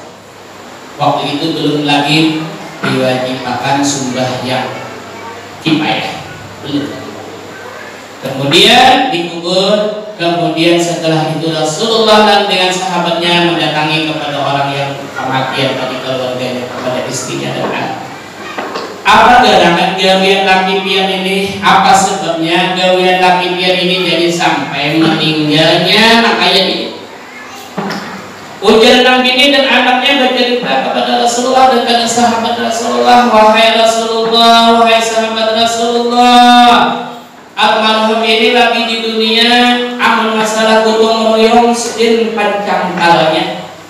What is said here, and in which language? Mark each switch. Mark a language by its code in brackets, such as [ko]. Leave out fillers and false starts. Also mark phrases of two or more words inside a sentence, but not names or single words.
[id] Waktu itu belum lagi diwajibkan sembahyang kifayah, belum. Kemudian dikubur, kemudian setelah itu Rasulullah dan dengan sahabatnya mendatangi kepada orang yang kematian tadi keluarganya, kepada istrinya dan anak. [bjn] Apa gerangan gawian laki pian ini? Apa sebabnya gawian laki pian ini jadi sampai meninggalnya makanya ini? [id] Ujar Nabi ini dan anaknya bercerita kepada Rasulullah dan kepada sahabat Rasulullah, wahai Rasulullah, wahai sahabat Rasulullah, almarhum ini lagi di dunia [bjn] amun masalah gotong royong sedin pancang kalanya